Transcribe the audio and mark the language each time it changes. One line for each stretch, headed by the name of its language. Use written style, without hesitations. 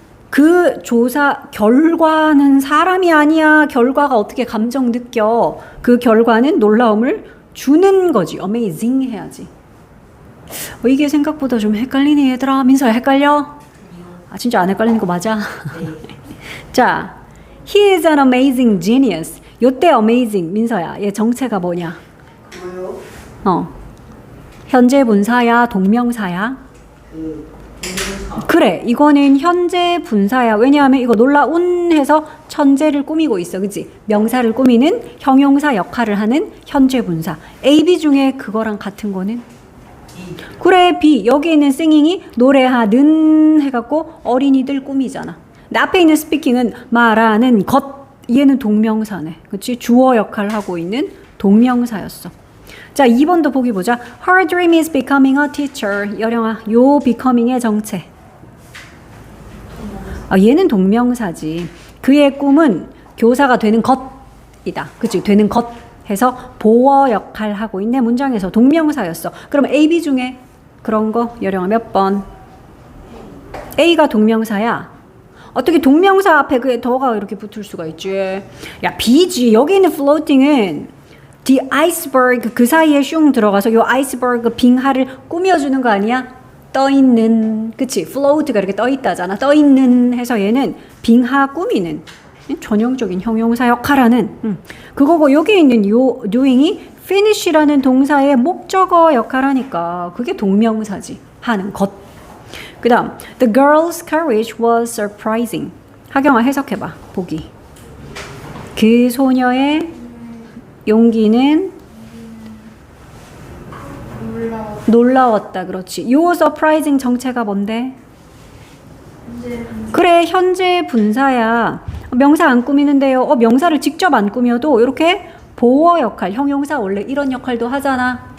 Korean: 그 조사 결과는 사람이 아니야. 결과가 어떻게 감정 느껴. 그 결과는 놀라움을 주는 거지. amazing 해야지. 이게 생각보다 좀 헷갈리네 얘들아. 민서야, 헷갈려? 진짜 안 헷갈리는 거 맞아?
English: 자, he is an amazing genius.
Korean: 요때 amazing 민서야, 얘 정체가 뭐냐? 뭐요? 현재 분사야, 동명사야? 동명사. 그래, 이거는 현재 분사야. 왜냐하면 이거 놀라운 해서 천재를 꾸미고 있어. 그치? 명사를 꾸미는 형용사 역할을 하는 현재 분사. A, B 중에 그거랑 같은 거는? 그래, B. 여기 있는 singing이 노래하는 해갖고 어린이들 꾸미잖아. 근데 앞에 있는 speaking은 말하는 것. 얘는 동명사네. 그치? 주어 역할을 하고 있는 동명사였어. 자, 2번도 보기 보자.
English: Her dream is becoming a teacher.
Korean: 여령아, 요 becoming의 정체. 얘는 동명사지. 그의 꿈은 교사가 되는 것이다. 그치? 되는 것 해서 보어 역할 하고 있네. 문장에서 동명사였어. 그럼 A, B 중에 그런 거 여령아 몇 번? A가 동명사야. 어떻게 동명사 앞에 그게 더가 이렇게 붙을 수가 있지? 야, B지. 여기 있는 floating은 the iceberg 그 사이에 슝 들어가서 요 아이스버그 빙하를 꾸며주는 거 아니야? 떠있는, 그치? float가 이렇게 떠있다잖아. 떠있는 해서 얘는 빙하 꾸미는 전형적인 형용사 역할하는 그거고, 여기 있는 요 doing이 finish라는 동사의 목적어 역할하니까 그게 동명사지. 하는 것.
English: 그 다음 the girl's courage was surprising.
Korean: 하경아, 해석해봐. 보기. 그 소녀의 용기는 놀라웠다. 그렇지. 요 surprising 정체가 뭔데? 그래, 현재 분사야. 명사 안 꾸미는데요. 명사를 직접 안 꾸며도 이렇게 보어 역할, 형용사 원래 이런 역할도 하잖아.